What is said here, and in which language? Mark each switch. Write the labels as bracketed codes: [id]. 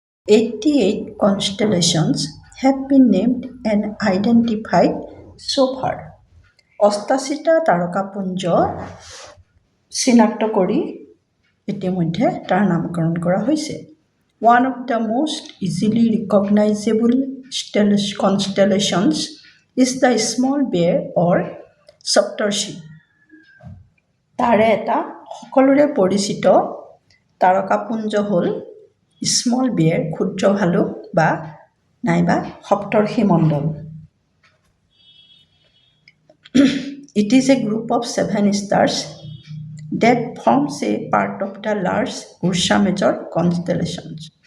[en] 88 constellations have been named and identified so far. [as] 88টা তাৰকাপুঞ্জ চিনাক্ত কৰি ইতিমধ্যে তাৰ নামকৰণ কৰা হৈছে। [en] One of the most easily recognizable constellations is the Small Bear or Saptarshi. [as] তাৰে এটা সকলোৰে পৰিচিত তাৰকাপুঞ্জ হ'ল [en] small bear [as] ক্ষুদ্ৰ ভালুক বা নাইবা সপ্তৰ্ষি মণ্ডল। [en] It is a group of 7 stars that forms a part of the large Ursa Major constellations.